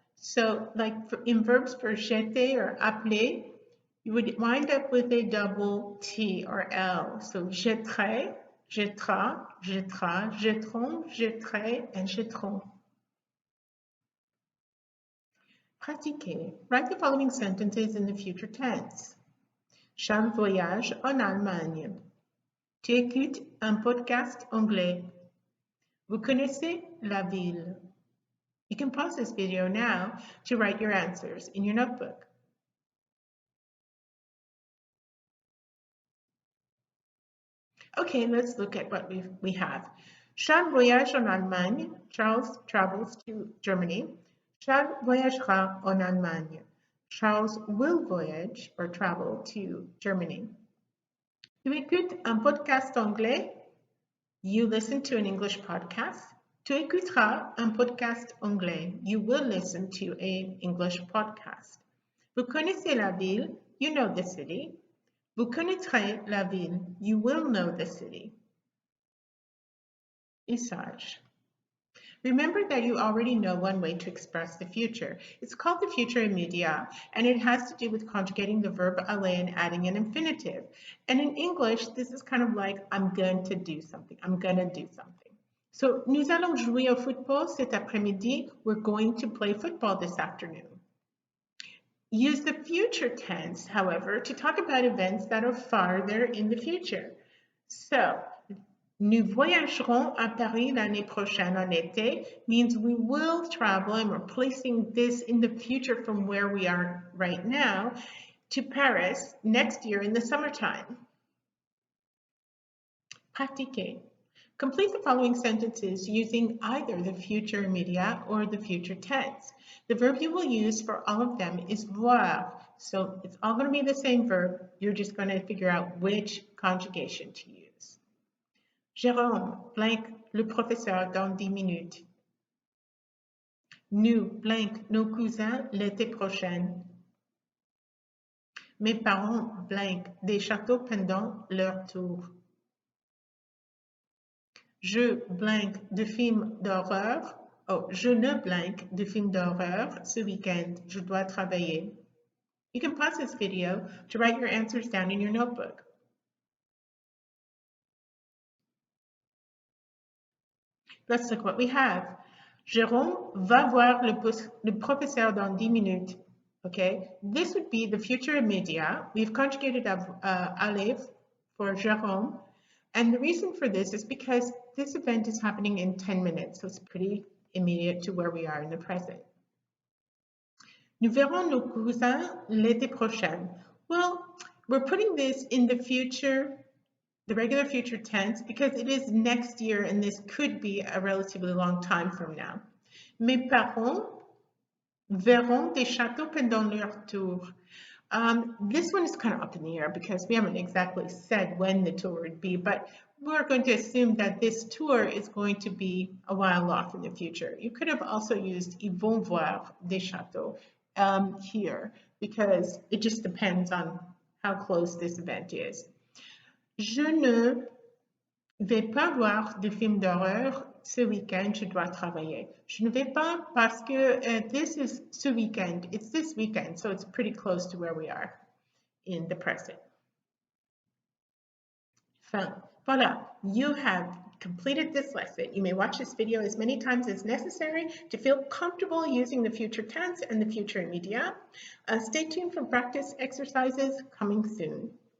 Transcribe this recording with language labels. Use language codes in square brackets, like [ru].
[en] So like in verbs for jeter or appeler, you would wind up with a double T or L. [fr] So jetterai, jettera, jettera, jetteront, jetterai, and jetteront. [en] Pratiquer. Write the following sentences in the future tense. [fr] Charles voyage en Allemagne. Tu écoutes un podcast anglais. Vous connaissez la ville. [en] You can pause this video now to write your answers in your notebook. Okay, let's look at what we have. [fr] Charles voyage en Allemagne. [en] Charles travels to Germany. [fr] Charles voyagera en Allemagne. [en] Charles will voyage or travel to Germany. [fr] Tu écoutes un podcast anglais. [en] You listen to an English podcast. [fr] Tu écouteras un podcast anglais. [en] You will listen to an English podcast. [fr] Vous connaissez la ville. [en] You know the city. [fr] Vous connaîtrez la ville. [en] You will know the city. Usage. Remember that you already know one way to express the future. It's called the futur immédiat, and it has to do with conjugating the verb aller and adding an infinitive. And in English, this is kind of like, I'm going to do something. I'm going to do something. [fr] So, nous allons jouer au football cet après-midi. [en] We're going to play football this afternoon. Use the future tense, however, to talk about events that are farther in the future. So, [fr] nous voyagerons à Paris l'année prochaine en été [en] means we will travel, and we're placing this in the future from where we are right now, to Paris next year in the summertime. Pratiquer. Complete the following sentences using either the future immédiat or the future tense. The verb you will use for all of them is voir. So it's all going to be the same verb. You're just going to figure out which conjugation to use. [fr] Jérôme, blank, le professeur dans 10 minutes. Nous, blank, nos cousins l'été prochain. Mes parents, blank, des châteaux pendant leur tour. Je blank de films d'horreur. Oh, je ne blank de films d'horreur ce week-end. Je dois travailler. [en] You can pause this video to write your answers down in your notebook. Let's look what we have. [fr] Jérôme va voir le professeur dans 10 minutes. [en] Okay, this would be the future immédiat. We've conjugated aller for Jérôme. And the reason for this is because this event is happening in 10 minutes, so it's pretty immediate to where we are in the present. [fr] Nous verrons nos cousins l'été prochain. Well, [en] We're putting this in the future, the regular future tense, because it is next year and this could be a relatively long time from now. [fr] Mes parents verront des châteaux pendant leur tour. [en] This one is kind of up in the air because we haven't exactly said when the tour would be, but we're going to assume that this tour is going to be a while off in the future. You could have also used [fr] ils vont voir des châteaux [en] here because it just depends on how close this event is. [fr] Je ne vais pas voir de film d'horreur ce week-end, je dois travailler. Je ne vais pas parce que [en] this is [fr] ce weekend. [en] It's this weekend, so it's pretty close to where we are in the present. Fin. Voilà, you have completed this lesson. You may watch this video as many times as necessary to feel comfortable using the future tense and the future immédiat. Stay tuned for practice exercises coming soon.